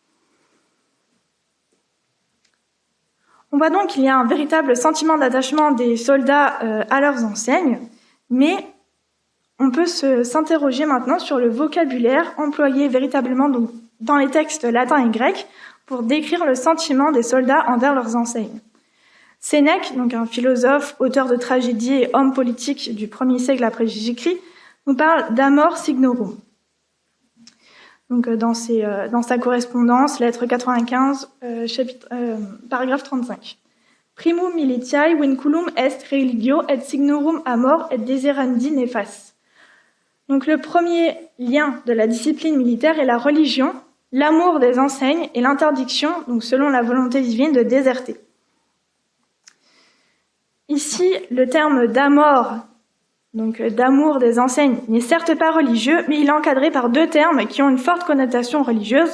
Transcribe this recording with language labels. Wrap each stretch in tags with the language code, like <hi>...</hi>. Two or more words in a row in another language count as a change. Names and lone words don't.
<fr>On voit donc qu'il y a un véritable sentiment d'attachement des soldats à leurs enseignes, mais on peut s'interroger maintenant sur le vocabulaire employé véritablement donc, dans les textes latins et grecs pour décrire le sentiment des soldats envers leurs enseignes. Sénèque, donc un philosophe, auteur de tragédies et homme politique du 1er siècle après Jésus-Christ, nous parle d'</fr> <la>amor signorum.</la> <fr>Donc dans sa correspondance, lettre 95, paragraphe 35.</fr> <la>Primum militiae vinculum est religio et signorum amor et desirendi nefas.</la> <fr>Donc le premier lien de la discipline militaire est la religion, l'amour des enseignes et l'interdiction, donc selon la volonté divine, de déserter. Ici, le terme d'amor, donc d'amour des enseignes, n'est certes pas religieux, mais il est encadré par 2 termes qui ont une forte connotation religieuse.</fr>